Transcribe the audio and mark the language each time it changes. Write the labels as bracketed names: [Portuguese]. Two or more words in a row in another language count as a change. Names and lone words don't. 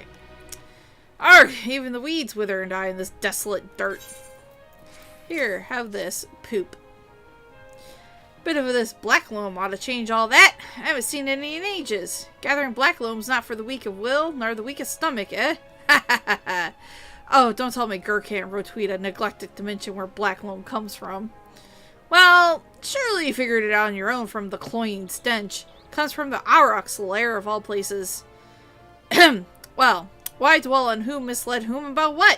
[English] Arrgh! Even the weeds wither and die in this desolate dirt. Here, have this. Poop. Bit of this black loam ought to change all that. I haven't seen any in ages. Gathering black loam's not for the weak of will, nor the weak of stomach, eh? Ha ha ha ha. Oh, don't tell me Gurkhan Rotweeta neglected to mention where black loam comes from. Well, surely you figured it out on your own from the cloying stench. Comes from the Aurochs lair of all places. Well, why dwell on who misled whom about what?